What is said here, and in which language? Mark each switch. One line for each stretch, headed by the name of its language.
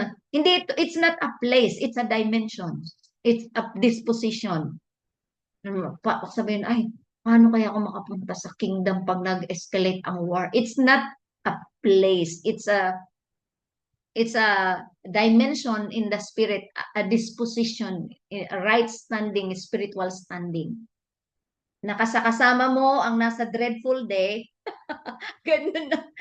Filipino: Hindi,
English: it's not a place, it's a dimension. It's a disposition.
Filipino: Sabihin, ay, paano kaya ako makapunta sa kingdom pag nag-escalate ang war?
English: It's not a place. It's a dimension in the spirit, a disposition, a right standing, spiritual standing.
Filipino: Nakasakasama mo ang nasa dreadful day, ganun na.